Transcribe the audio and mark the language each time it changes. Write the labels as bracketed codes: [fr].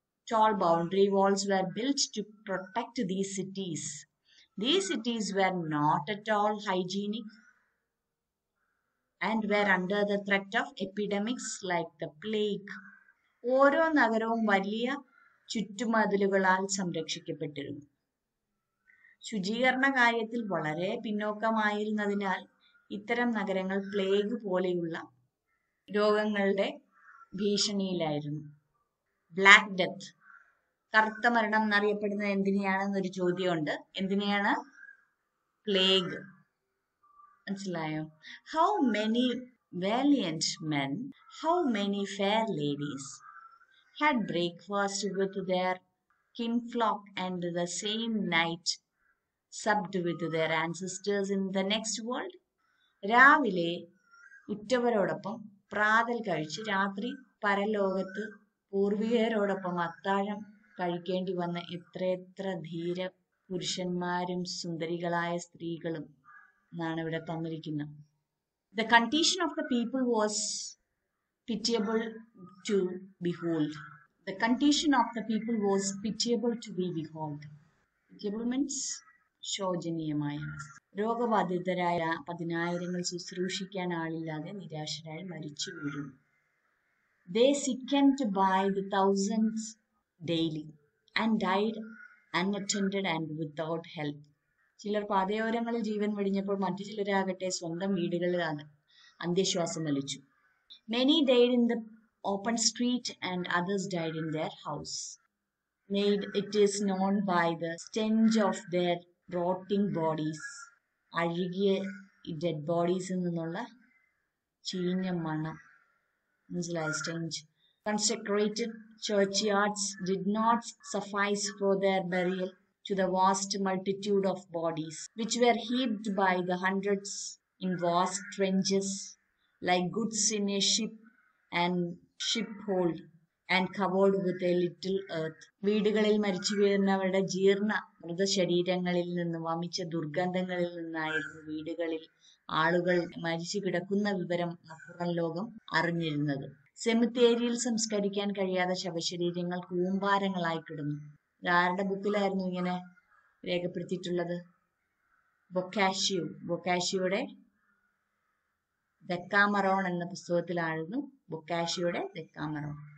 [en] Tall boundary walls were built to protect these cities. These cities were not at all hygienic and were under the threat of epidemics like the plague. [ml] ഓരോ നഗരവും വലിയ ചുറ്റുമതിലുകളാൽ സംരക്ഷിക്കപ്പെട്ടിരുന്നു. ശുചീകരണ കാര്യത്തിൽ വളരെ പിന്നോക്കമായിരുന്നതിനാൽ ഇത്തരം നഗരങ്ങൾ plague പോലെയുള്ള രോഗങ്ങളുടെ ഭീഷണിയിലായിരുന്നു. ബ്ലാക്ക് ഡെത്ത്, കറുത്ത മരണം എന്നറിയപ്പെടുന്നത് എന്തിനെയാണെന്നൊരു ചോദ്യമുണ്ട്. എന്തിനെയാണ്? പ്ലേഗ്. മനസ്സിലായോ? [en] How many valiant men, how many fair ladies had breakfast with their kinfolk and the same night supped with their ancestors in the next world. [ml] രാവിലെ ഉറ്റവരോടൊപ്പം പ്രാതൽ കഴിച്ച് രാത്രി പരലോകത്ത് പൂർവികരോടൊപ്പം അത്താഴം കഴിക്കേണ്ടി വന്ന എത്രയെത്ര ധീര പുരുഷന്മാരും സുന്ദരികളായ സ്ത്രീകളും എന്നാണ് ഇവിടെ തന്നിരിക്കുന്നത്. [en] The condition of the people was pitiable to behold. The condition of the people was pitiable to be behold. Pitiable means ശോചനീയമായ. [ml] രോഗബാധിതരായ പതിനായിരങ്ങൾ ശുശ്രൂഷിക്കാൻ ആളില്ലാതെ നിരാശരായി മരിച്ചു വീഴുന്നു. [en] They sickened by the thousands daily and died unattended and without help. [ml] ചിലർ പാതയോരങ്ങളിൽ ജീവൻ വെടിഞ്ഞപ്പോൾ മറ്റു ചിലരാകട്ടെ സ്വന്തം വീടുകളിൽ അന്ത്യശ്വാസം വലിച്ചു. [en] Many died in the open street and others died in their house. It is known by the stench of their rotting bodies. [ml] അഴുകിയ dead ബോഡീസിൽ നിന്നുള്ള ചീഞ്ഞ മണം. മനസ്സിലായ? സ്റ്റെഞ്ച്. [en] Consecrated churchyards did not suffice for their burial to the vast multitude of bodies, which were heaped by the hundreds in vast trenches, like goods in a ship and shiphold, and covered with a little earth. [ml] വീടുകളിൽ മരിച്ചു വീഴുന്നവരുടെ ജീർണ മൃതശരീരങ്ങളിൽ നിന്നും വമിച്ച ദുർഗന്ധങ്ങളിൽ നിന്നായിരുന്നു വീടുകളിൽ ആളുകൾ മരിച്ചു കിടക്കുന്ന വിവരം പുറം ലോകം അറിഞ്ഞിരുന്നത്. സെമിത്തേരിയിൽ സംസ്കരിക്കാൻ കഴിയാത്ത ശവശരീരങ്ങൾ കൂമ്പാരങ്ങളായി കിടന്നു. ആരുടെ ബുക്കിലായിരുന്നു ഇങ്ങനെ രേഖപ്പെടുത്തിയിട്ടുള്ളത്? ബൊക്കാഷിയോയുടെ ദെക്കാമറോൺ എന്ന പുസ്തകത്തിലായിരുന്നു ബൊക്കാഷിയോയുടെ ദെക്കാമറോൺ.